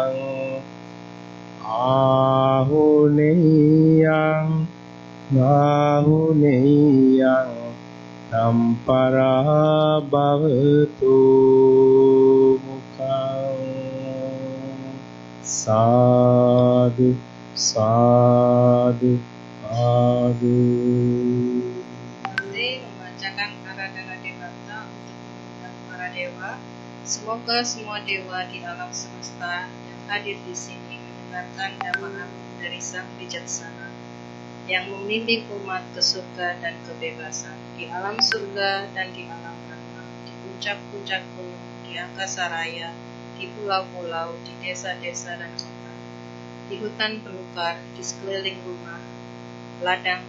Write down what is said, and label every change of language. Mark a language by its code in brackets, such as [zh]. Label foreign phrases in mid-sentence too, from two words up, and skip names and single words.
[pi] ආහුනේයං සම්පරා භවතු මුඛං. සාදු සාදු සාදු. [id] Membacakan Aradhana Devata untuk mengundang para dewa. Semoga semua dewa di alam semesta yang hadir di sini mendengarkan dhamma dari Sang Bijaksana yang membimbing umat ke surga dan kebebasan, di alam surga dan di alam neraka, di puncak-puncak gunung, di angkasa raya, di pulau-pulau, di desa-desa dan kota, di hutan belukar, di sekeliling rumah, ladang.